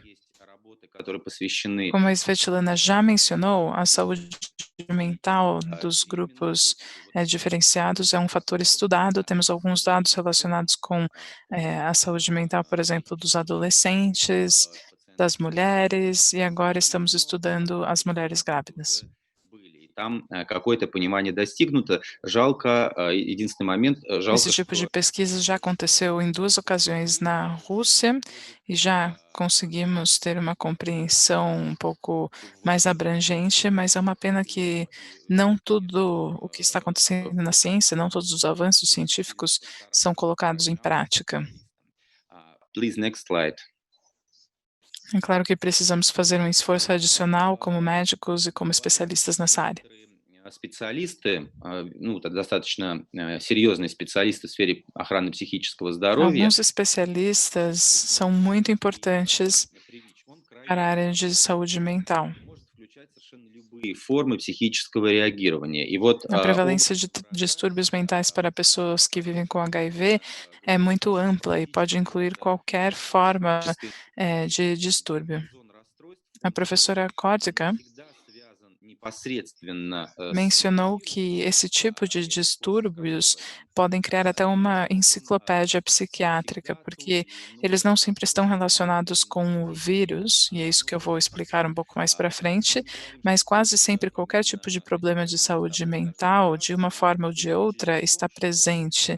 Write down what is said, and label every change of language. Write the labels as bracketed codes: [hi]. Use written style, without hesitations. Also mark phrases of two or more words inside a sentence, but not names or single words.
[pt] Como a Svetlana já mencionou, a saúde mental dos grupos diferenciados é um fator estudado. Temos alguns dados relacionados com a saúde mental, por exemplo, dos adolescentes, das mulheres, e agora estamos estudando as mulheres grávidas. [ru] Там какое-то понимание достигнуто. Жалко, единственный момент, [pt] Esse [ru] жалко, [pt] tipo de [ru] что [pt] pesquisa já aconteceu em 2 ocasiões na Rússia e já conseguimos ter uma compreensão um pouco mais abrangente, mas é uma pena que não tudo o que está acontecendo na ciência, não todos os avanços científicos são colocados em prática. [en] Please, next slide. [pt] É claro que precisamos fazer um esforço adicional como médicos e como especialistas nessa área. [ru] Специалисты, ну, достаточно серьезные специалисты в сфере охраны психического здоровья, [pt] Alguns especialistas são muito importantes para a área de saúde mental. [ru] может включать совершенно любые формы психического реагирования. И вот [pt] A prevalência de distúrbios mentais para pessoas que vivem com HIV é muito ampla e pode incluir qualquer forma de distúrbio. A professora Kordica mencionou que esse tipo de distúrbios podem criar até uma enciclopédia psiquiátrica, porque eles não sempre estão relacionados com o vírus, e é isso que eu vou explicar um pouco mais para frente, mas quase sempre qualquer tipo de problema de saúde mental, de uma forma ou de outra, está presente.